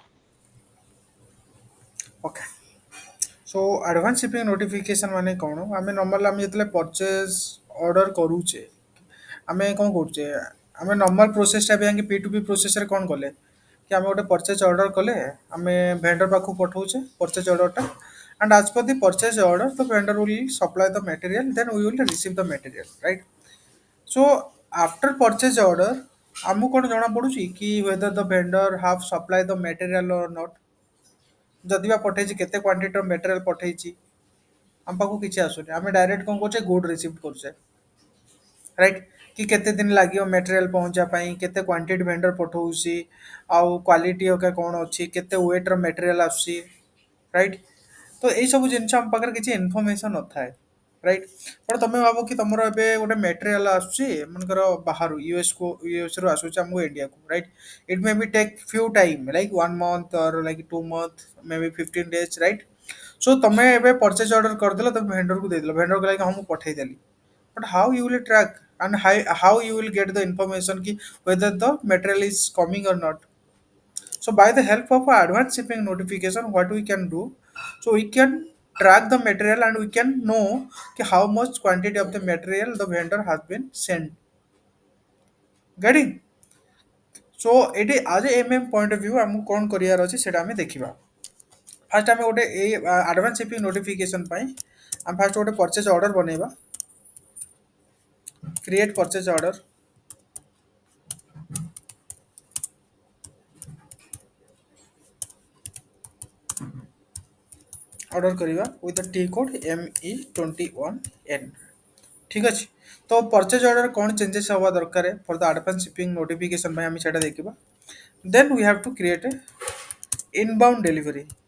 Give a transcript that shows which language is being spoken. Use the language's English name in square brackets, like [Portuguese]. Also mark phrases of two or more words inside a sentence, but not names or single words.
[English] okay so advance shipping notification [Odia] ମାନେ କଣ ଆମେ ନର୍ମାଲ ଆମେ ଯେତେବେଳେ [English] purchase order [Odia] କରୁଛେ ଆମେ କଣ କରୁଛେ ଆମେ ନର୍ମାଲ ପ୍ରୋସେସଟା ବି ଆଗେ P2P ପ୍ରୋସେସରେ କଣ କଲେ କି ଆମେ ଗୋଟେ [English] purchase order [Odia] କଲେ ଆମେ ଭେଣ୍ଡର ପାଖକୁ ପଠଉଛେ [English] purchase orderଟା and as per the purchase order the vendor will supply the material then we will receive the material right so after purchase order [Odia] ଆମକୁ କଣ ଜଣା ପଡୁଛି କି [English] whether the vendor have supplied the material or not ଯଦି [Odia] ବା ପଠେଇଛି କେତେ [English] quantityର material [Odia] ପଠେଇଛି ଆମ ପାଖକୁ କିଛି ଆସୁନି ଆମେ ଡାଇରେକ୍ଟ କଣ କରୁଛେ [English] good receive [Odia] କରୁଛେ ରାଇଟ୍ କି କେତେ ଦିନ ଲାଗିବ ମେଟେରିଆଲ ପହଞ୍ଚିବା ପାଇଁ କେତେ [English] quantity vendor [Odia] ପଠଉଛି ଆଉ [English] quality aka [Odia] କ'ଣ ଅଛି କେତେ [English] weightର material [Odia] ଆସୁଛି ରାଇଟ୍ ତ ଏଇସବୁ ଜିନିଷ ଆମ ପାଖରେ କିଛି ଇନଫର୍ମେସନ୍ ନଥାଏ [English] right but [Odia] ତମେ ଭାବ କି ତମର ଏବେ ଗୋଟେ ମେଟେରିଆଲ ଆସୁଛି ମନେକର ବାହାରୁ ୟୁଏସ୍ରୁ ଆସୁଛି ଆମକୁ ଇଣ୍ଡିଆକୁ [English] right it may be take few time like 1 month or like 2 month may be 15 days right so [Odia] ତମେ ଏବେ [English] purchase order କରିଦେଲ [Odia] ତମେ ଭେଣ୍ଡରକୁ ଦେଇଦେଲ ଭେଣ୍ଡର କହିଲା କି ହଁ ମୁଁ ପଠେଇଦେଲି [English] but how you will track and how you will get the information ki whether the material is coming or not so by the help of advanced shipping notification what we can do so we can track the material and we can know ki how much quantity of the material the vendor has been sent getting so ଏଠି as a mm point of view [Odia] ଆମକୁ କ'ଣ କରିବାର ଅଛି ସେଇଟା ଆମେ ଦେଖିବା ଫାର୍ଷ୍ଟ ଆମେ ଗୋଟେ ଏଇ [English] advance shipping notification [Odia] ପାଇଁ ଆମେ ଫାର୍ଷ୍ଟ ଗୋଟେ [English] purchase order [Odia] ବନେଇବା [English] create purchase order ଅର୍ଡ଼ର କରିବା with T code ME21N [Odia] ଠିକ୍ ଅଛି ତ [English] purchase order କ'ଣ ଚେଞ୍ଜେସ୍ [Odia] ହେବା ଦରକାର [English] for the advance shipping notification [Odia] ପାଇଁ ଆମେ ସେଇଟା ଦେଖିବା [English] then we have to create a inbound delivery